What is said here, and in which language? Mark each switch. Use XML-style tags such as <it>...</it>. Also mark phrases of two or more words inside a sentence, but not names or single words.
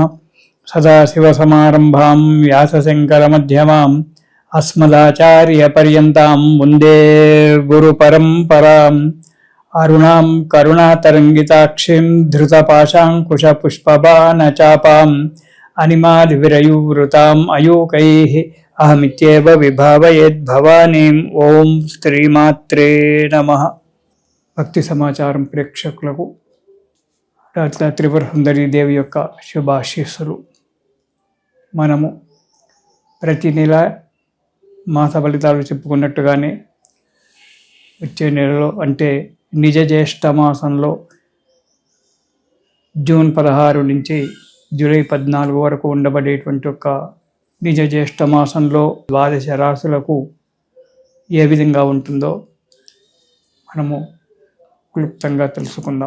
<sa>सदाशिवसमारम्भां व्यासशंकरमध्यमाम् अस्मदाचार्यपर्यन्तां वन्दे गुरुपरम्पराम्। अरुणां करुणातरङ्गिताक्षीं धृतपाशाङ्कुशपुष्पबाणचापाम् अनिमादिविरयुवृताम् अयूकैः अहमित्येव विभावयेद्भवानीम्। ओं श्रीमात्रे नमः।</sa> <te>భక్తి సమాచారం ప్రేక్షకులకు డాక్టర్ త్రిపుర సుందరి దేవి యొక్క శుభాశీస్సులు. మనము ప్రతి నెల మాస ఫలితాలు చెప్పుకున్నట్టుగానే వచ్చే నెలలో అంటే నిజ జ్యేష్ఠ మాసంలో జూన్ 16 నుంచి జూలై 14 వరకు ఉండబడేటువంటి ఒక నిజ జ్యేష్ఠ మాసంలో ద్వాదశ రాశులకు ఏ విధంగా ఉంటుందో మనము క్లుప్తంగా తెలుసుకుందాం.</te>